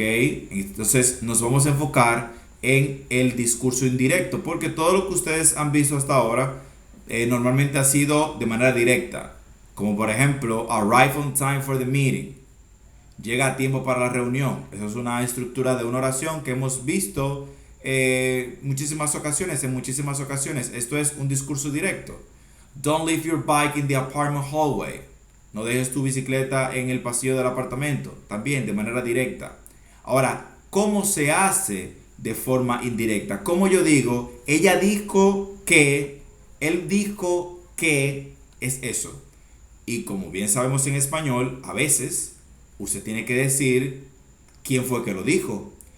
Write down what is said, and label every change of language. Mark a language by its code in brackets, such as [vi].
[es] Entonces nos vamos a enfocar en el discurso indirecto, porque todo lo que ustedes han visto hasta ahora normalmente ha sido de manera directa, como por ejemplo, [en] arrive on time for the meeting, [es] llega a tiempo para la reunión. Esa es una estructura de una oración que hemos visto en muchísimas ocasiones. Esto es un discurso directo. [en] Don't leave your bike in the apartment hallway. [es] No dejes tu bicicleta en el pasillo del apartamento. También de manera directa. Ahora, ¿cómo se hace de forma indirecta? Como yo digo, ella dijo que, él dijo que, es eso. Y como bien sabemos en español, a veces usted tiene que decir quién fue que lo dijo.